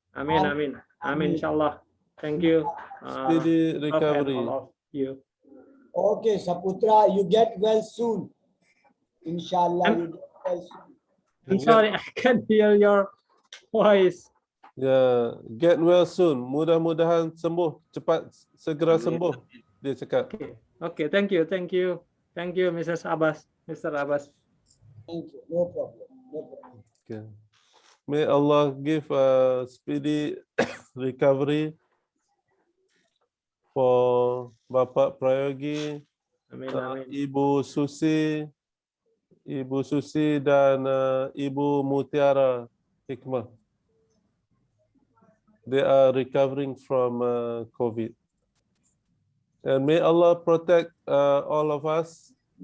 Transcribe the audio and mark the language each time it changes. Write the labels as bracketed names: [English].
[English] Amin, amin, amin, inshallah. Thank you. Speedy recovery. All of you. Okay, Saputra, you get well soon. Inshallah, you get well soon. I'm sorry, I can't hear your voice. Yeah, get well soon. [Indonesian] Mudah-mudahan sembuh, cepat segera sembuh. Dia cakap. [English] Okay, thank you, Mrs. Abbas, Mr. Abbas. Thank you. No problem. No problem. Okay. May Allah give a speedy recovery for Bapak Prayogi, Amin, amin. [Indonesian] Ibu Susi dan Ibu Mutiara Hikmah. [English] They are recovering from COVID. And may Allah protect all of us.